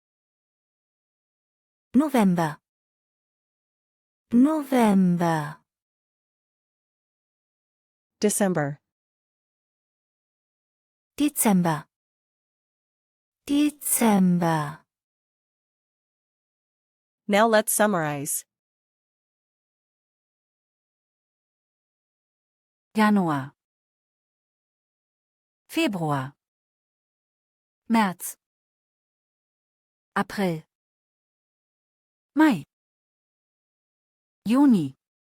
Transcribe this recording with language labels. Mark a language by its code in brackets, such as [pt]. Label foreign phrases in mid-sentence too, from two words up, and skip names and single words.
[en] November. November. December. [de] Dezember. Dezember. [en] Now let's summarize. [de] Januar, Februar, März, April, Mai, Juni,